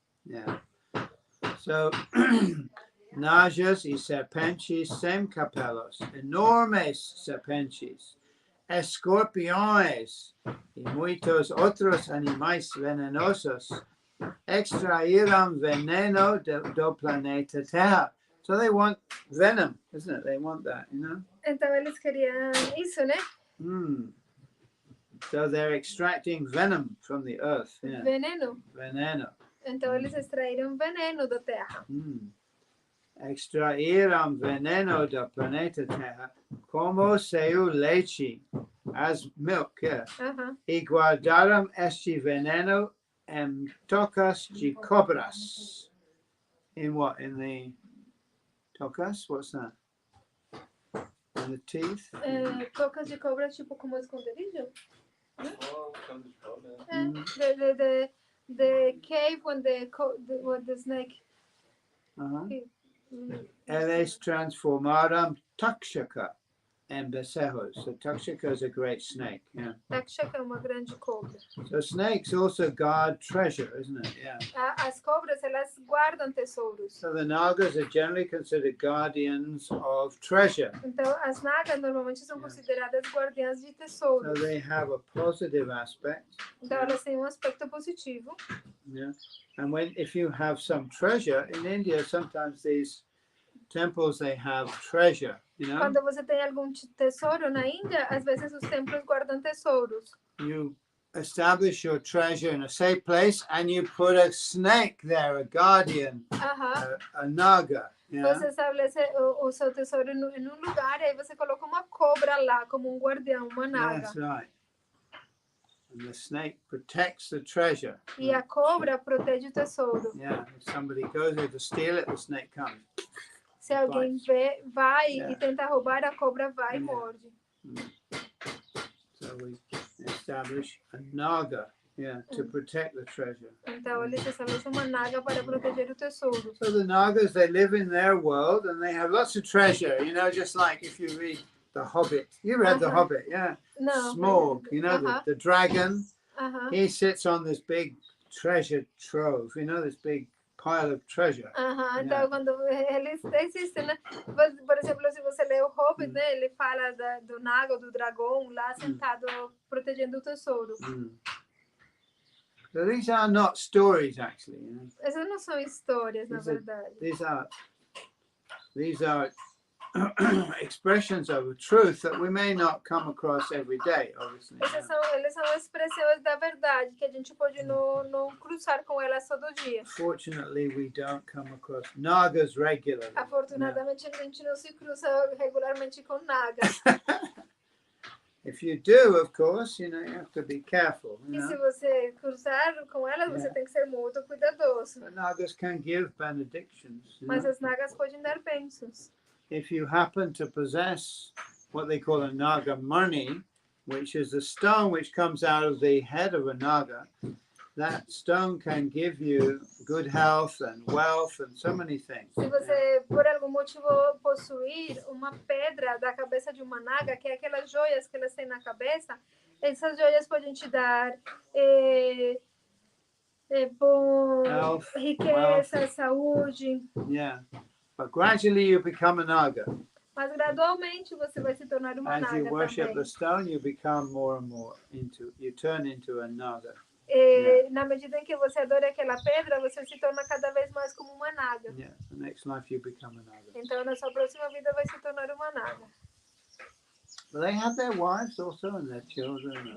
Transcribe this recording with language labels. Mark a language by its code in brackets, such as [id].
[en] Yeah. So, [pt] najas y serpentes sem capelos, enormes serpentes, escorpiones y muchos otros animales venenosos extraíram veneno do planeta Terra. [en] So they want venom, isn't it? They want that, you know? [pt] Então eles queriam isso, né? [en] So they're extracting venom from the earth. Yeah. [pt] Veneno. Veneno. Então eles extraíram veneno da terra. Extraíram veneno do planeta Terra como seu leite, [en] as milk, yeah. [pt] E guardaram este veneno em tocas de cobras. [en] In what? In the tocas? What's that? In the teeth? [pt] Tocas de cobra, tipo como esconderijo? Ó, cano de cobra. [en] The cave when the snake. [pt] Eles transformaram Takshaka and becerros. [en] So Takshaka is a great snake. Yeah. [pt] Takshaka é uma grande cobra. [en] So snakes also guard treasure, isn't it? Yeah. [pt] As cobras, elas guardam tesouros. [en] So the Nagas are generally considered guardians of treasure. [pt] Então, as nagas normalmente são consideradas guardiãs de tesouros. [en] So they have a positive aspect. [pt] Então, elas têm um aspecto positivo. [en] Yeah. And if you have some treasure in India, sometimes these temples they have treasure, you know. [pt] Quando você tem algum tesouro na Índia, às vezes os templos guardam tesouros. [en] You establish your treasure in a safe place and you put a snake there, a guardian, a naga. Yeah? [pt] Você estabelece o seu tesouro em um lugar e aí você coloca uma cobra lá como um guardião, uma naga. [en] That's right. And the snake protects the treasure. [pt] E a cobra protege o tesouro. [en] Yeah, if somebody goes there to steal it, the snake comes. [pt] Se alguém vai e tenta roubar, a cobra vai e morde. [en] So we establish a naga, to protect the treasure. [pt] Então eles estabelecem uma naga para proteger o tesouro. [en] So the nagas, they live in their world and they have lots of treasure, you know, just like if you read The Hobbit. You read The Hobbit, yeah? No. Smaug, you know, the dragon, he sits on this big treasure trove, you know, this big pile of treasure. [pt] Então quando eles existem, né? Por exemplo, se você lê o Hobbit, né? Ele fala do naga, do dragão lá sentado protegendo o tesouro. [en] So these are not stories, actually. You know? [pt] Essas não são histórias, na verdade. [en] These are expressions of a truth that we may not come across every day, obviously. [pt] Eles são expressões da verdade que a gente pode não cruzar com elas todo dia. [en] Fortunately, we don't come across nagas regularly. [pt] Afortunadamente, a gente não se cruza regularmente com nagas. [en] If you do, of course, you know, you have to be careful. You [pt] E se [en] know? [pt] você cruzar com elas, você tem que ser muito cuidadoso. [en] But nagas can give benedictions. You [pt] Mas [en] know? [pt] as nagas podem dar bênçãos. [en] If you happen to possess what they call a naga mani, which is a stone which comes out of the head of a naga, that stone can give you good health and wealth and so many things. [pt] Se você, por algum motivo, possuir uma pedra da cabeça de uma naga, que é aquelas joias que elas têm na cabeça, essas joias podem te dar [en] Health, [pt] riqueza, [en] wealth. [pt] saúde. [en] Yeah. But gradually you become a naga. [pt] Mas gradualmente você vai se tornar uma [en] As [pt] naga [en] you worship [pt] também. [en] the stone, you become more and more you turn into a naga. [pt] Na medida em que você adora aquela pedra, você se torna cada vez mais como uma naga. [en] Yeah. The next life you become a naga. [pt] Então, na sua próxima vida, vai se tornar uma naga. [en] But they have their wives also and their children.